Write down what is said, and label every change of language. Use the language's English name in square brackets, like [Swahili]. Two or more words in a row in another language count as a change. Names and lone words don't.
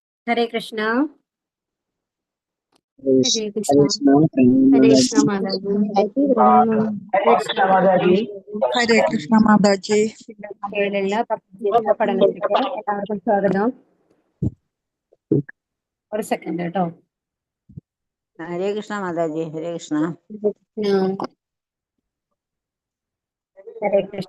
[Hindi] हरे कृष्णा। हरे कृष्णा हरे कृष्णा माता जी। [Malayalam] ഹരേ കൃഷ്ണ മാതാജി. പഠനത്തിലേക്ക് എല്ലാവർക്കും സ്വാഗതം. ഒരു സെക്കൻഡ് കേട്ടോ. ഹരേ കൃഷ്ണ മാതാജി. ഹരേ കൃഷ്ണ. ഹരേ കൃഷ്ണ.